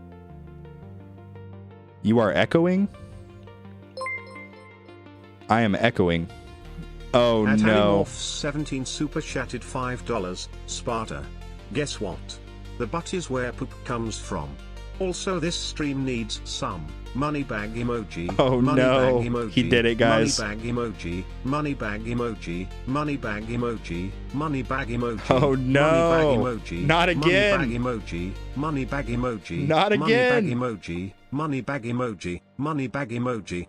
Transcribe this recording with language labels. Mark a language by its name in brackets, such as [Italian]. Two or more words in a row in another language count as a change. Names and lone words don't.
[English] You are echoing? I am echoing. Oh At no. 17 super chatted $5. Sparta. Guess what? The butt is where poop comes from. Also, this stream needs some money bag emoji. Oh money no. bag emoji, he did it, guys. Money bag emoji. Money bag emoji. Money bag emoji. Money bag emoji. Oh no. Money bag emoji. Not again. Money bag emoji. Money bag emoji. Not again. Money bag emoji. Money bag emoji. Money bag emoji.